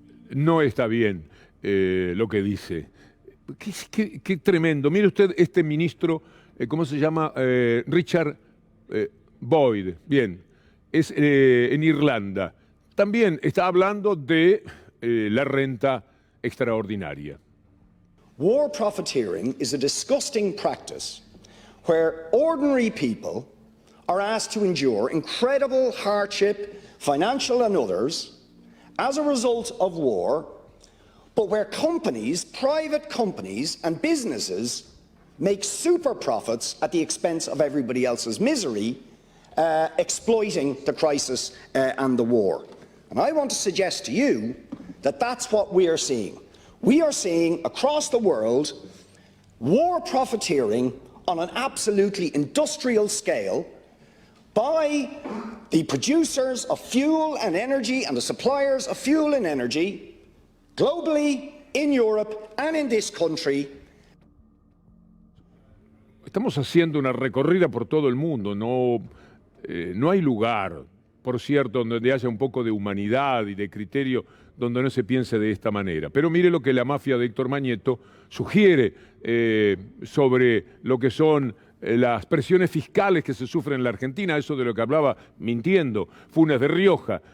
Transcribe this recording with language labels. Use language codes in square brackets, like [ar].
[es] No está bien lo que dice. Qué tremendo. Mire usted este ministro, ¿cómo se llama? Richard Boyd. Bien, es en Irlanda. También está hablando de la renta extraordinaria. [en] War profiteering is a disgusting practice where ordinary people are asked to endure incredible hardship, financial and others, as a result of war, but where companies, private companies and businesses make super profits at the expense of everybody else's misery, exploiting the crisis and the war. And I want to suggest to you that that's what we are seeing. We are seeing across the world war profiteering on an absolutely industrial scale by the producers of fuel and energy and the suppliers of fuel and energy globally, in Europe and in this country. [es] Estamos haciendo una recorrida por todo el mundo, no hay lugar, por cierto, donde haya un poco de humanidad y de criterio donde no se piense de esta manera. Pero mire lo que la mafia de Héctor Mañeto sugiere sobre lo que son las presiones fiscales que se sufren en la Argentina, eso de lo que hablaba, mintiendo, Funes de Rioja.